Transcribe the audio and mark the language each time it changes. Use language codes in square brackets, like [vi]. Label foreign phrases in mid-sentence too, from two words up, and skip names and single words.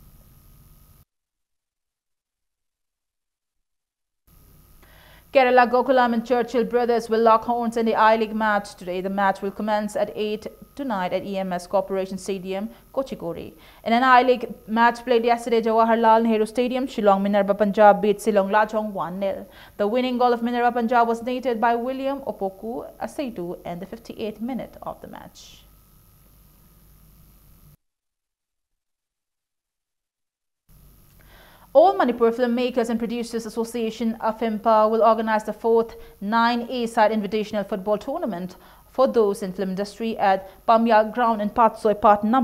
[en] Kerala Gokulam and Churchill brothers will lock horns in the I-League match today. The match will commence at 8 tonight at EMS Corporation Stadium, Kochigori. In an I-League match played yesterday, Jawaharlal Nehru Stadium, Shillong Minerva Punjab beat Shillong Lajong 1-0. The winning goal of Minerva Punjab was netted by William Opoku Aseitu in the 58th minute of the match. All Manipur Filmmakers and Producers Association (AFIMPA) will organize the 4th 9A-side invitational football tournament for those in film industry at Pamya Ground in Patsoi Part No.